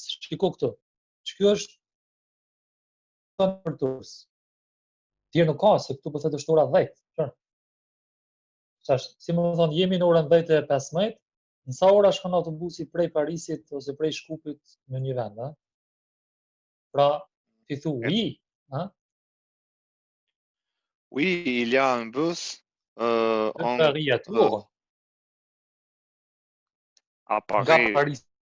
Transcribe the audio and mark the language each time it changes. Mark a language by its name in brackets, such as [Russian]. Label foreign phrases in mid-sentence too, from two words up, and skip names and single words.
[Albanian] Shiko këtu. Ç'ky është për Durrës. Tjerë nuk ka, se këtu po thotë është ora 10. Çfarë? Çash, si më thonë, jemi në orën 10:15, në sa ora shkon autobusi prej Parisit ose prej Shkupit në një vend, a? Pra, ti thu, oui, a? [French] Oui, il y a un bus De Paris à Tours, à [Albanian] nga Paris Paris